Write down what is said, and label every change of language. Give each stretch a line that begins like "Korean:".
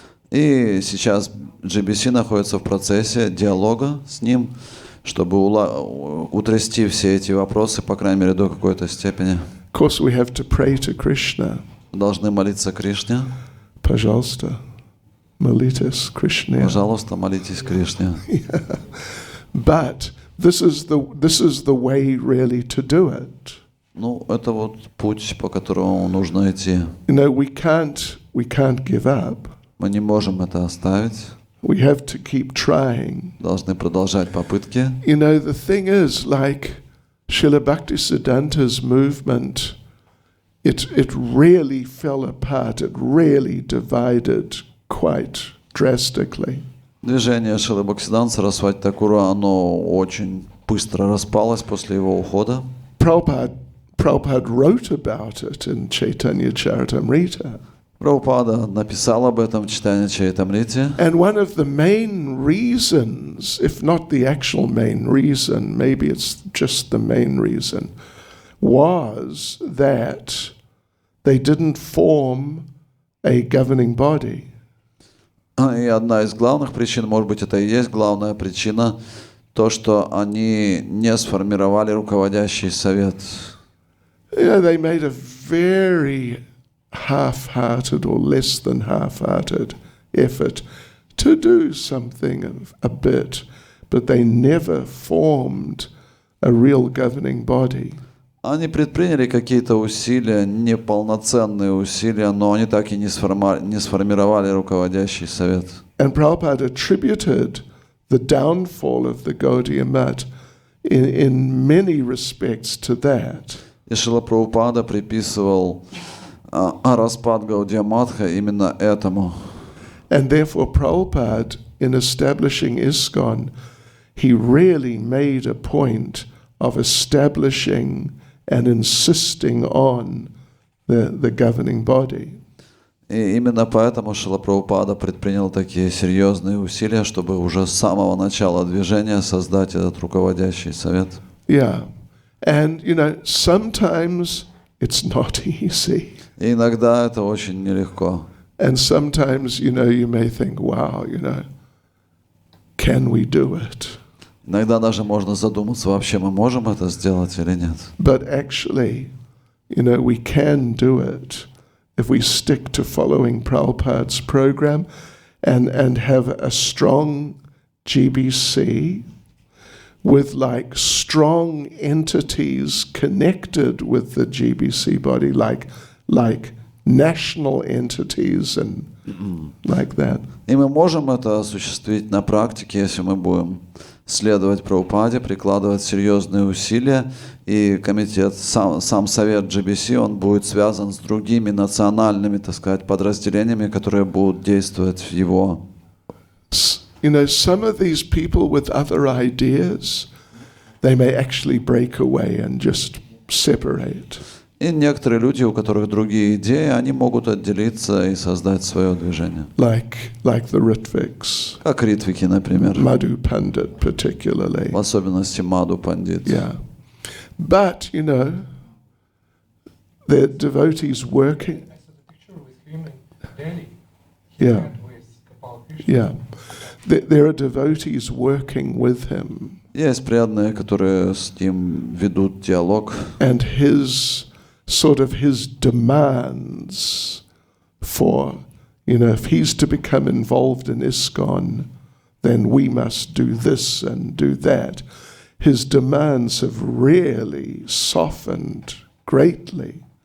Russian: И сейчас GBC находится в процессе диалога с ним, чтобы утрясти все эти вопросы, по крайней мере, до какой-то степени.
English: Of course, we have to pray to Krishna.
Russian: Должны молиться Кришне. Пожалуйста, молитесь Кришне. Пожалуйста, молитесь Кришне.
English: But this is the way really to do it.
Russian: Ну, это вот путь, по которому нужно идти.
English: We can't give up.
Russian: Мы не можем это оставить.
English: We have to keep trying.
Russian: Должны продолжать попытки.
English: The thing is, like Srila Bhaktisiddhanta's movement it really fell apart. It really divided quite drastically.
Russian: Движение Шрилы Бхактисиданта Сарасвати Такура, оно очень быстро распалось после его ухода.
English: Prabhupada wrote about it in Chaitanya Charitamrita.
Russian: Прабхупада написал об этом в Чайтанья Чаритамрите.
English: And one of the main reasons, if not the actual main reason, maybe it's just the main reason, was that they didn't form a governing body.
Russian: И одна из главных причин, может быть, это и есть главная причина, то, что они не сформировали руководящий совет.
English: They made a very half-hearted or less than half-hearted effort to do something a bit, but they never formed a real governing body.
Russian: Они предприняли какие-то усилия, неполноценные усилия, но они так и не сформировали руководящий совет.
English: And Prabhupada attributed the downfall of the Gaudiya Math in many respects to that.
Russian: И Шрила Прабхупада приписывал распад Гаудия Матха именно этому.
English: And therefore Prabhupada, in establishing ISKCON, he really made a point of establishing and insisting on the governing body.
Russian: И именно поэтому Шрила Прабхупада предпринял такие серьезные усилия, чтобы уже с самого начала движения создать этот руководящий совет.
English: Yeah. And, sometimes it's not easy.
Russian: И иногда это очень нелегко.
English: And sometimes, you may think, wow, can we do it?
Russian: Иногда даже можно задуматься, вообще мы можем это сделать или нет.
English: But actually, we can do it if we stick to following Prabhupada's program and have a strong GBC with strong entities connected with the GBC body, like national entities and like that.
Russian: И мы можем это осуществить на практике, если мы будем следовать Прабхупаде, прикладывать серьезные усилия, и комитет, сам совет GBC, он будет связан с другими национальными, так сказать, подразделениями, которые будут действовать в его.
English: Some of these people with other ideas, they may actually break away and just separate.
Russian: И некоторые люди, у которых другие идеи, они могут отделиться и создать свое движение.
English: Like the Ritviks.
Russian: Как ритвики, например.
English: Madhu Pandit particularly.
Russian: В особенности Мадху Пандит.
English: Yeah. But, the devotees working. I saw the picture with him in Delhi. Yeah. Met with Gopal Krishna. Yeah. There are devotees working with him.
Russian: Есть преданные, которые с ним ведут диалог.
English: And his demands for, if he's to become involved in ISKCON, then we must do this and do that. His demands have really softened greatly.